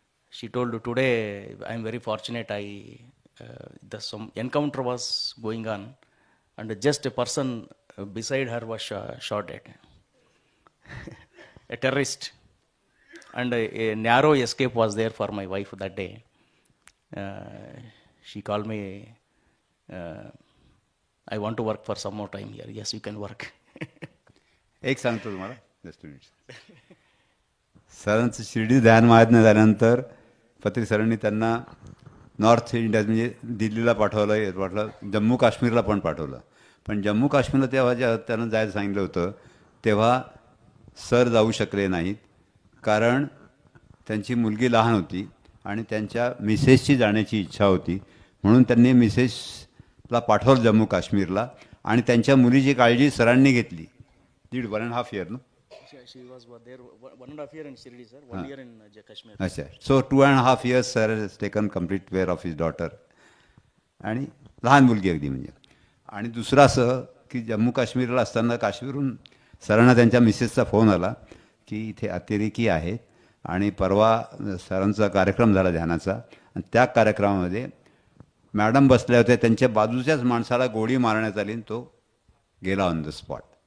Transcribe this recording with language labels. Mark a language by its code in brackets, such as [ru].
[en] She told, today I am very fortunate, some encounter was going on and just a person beside her was shot at. A terrorist. And a narrow escape was there for my wife that day. She called me, I want to work for some more time here. Yes, you can work. [mr] एक सांगतो तुम्हाला, [en] Just minute. [mr] सरांचं शिर्डी ध्यान महायज्ञ झाल्यानंतर पत्री सरांनी त्यांना नॉर्थ इंडिया म्हणजे दिल्लीला पाठवलं, जम्मू काश्मीरला पण पाठवलं. पण जम्मू काश्मीरला तेव्हा जेव्हा त्यांना जायचं सांगितलं होतं तेव्हा सर जाऊ शकले नाहीत, कारण त्यांची मुलगी लहान होती आणि त्यांच्या मिसेसची जाण्याची इच्छा होती. म्हणून त्यांनी मिसेसला पाठवलं जम्मू काश्मीरला आणि त्यांच्या मुलीची काळजी सरांनी घेतली. [en] 1.5 year, no? She was there 1.5 year in Shirdi, sir. 1 year in Kashmir. [mr] अच्छा. [en] So 2.5 years sir has taken complete care of his daughter. [mr] आणि लहान मुलगी अगदी म्हणजे. आणि दुसरं असं की जम्मू काश्मीरला असताना काश्मीरहून सरांना त्यांच्या मिसेसचा फोन आला की इथे अतिरेकी आहेत आणि परवा सरांचा कार्यक्रम झाला ध्यानाचा आणि त्या कार्यक्रमामध्ये मॅडम बसल्या होत्या, त्यांच्या बाजूच्याच माणसाला गोळी मारण्यात आली आणि तो गेला [en] On the spot.